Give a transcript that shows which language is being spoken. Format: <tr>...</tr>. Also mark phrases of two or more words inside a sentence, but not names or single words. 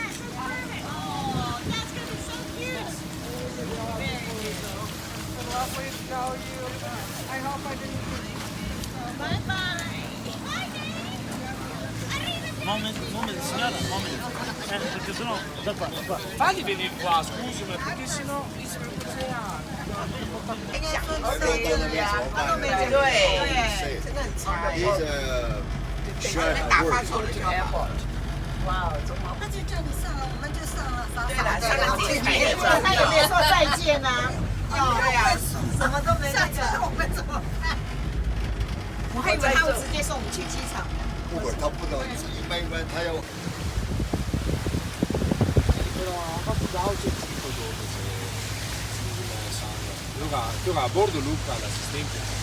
<it>Moment, signora, moment. Perché sennò da qua. Fagli venire qua, scusi, ma perché sennò mi si</it> <zh>哇，那就叫你上了，我们就上了，对了，上了几台了，他有没有说再见呢？对呀，什么都没那个，我们怎么办？我还以为他会直接送我们去机场。不管他不能，一般他要。</zh> <it>Gioca a bordo Luca, l'assistente.</it>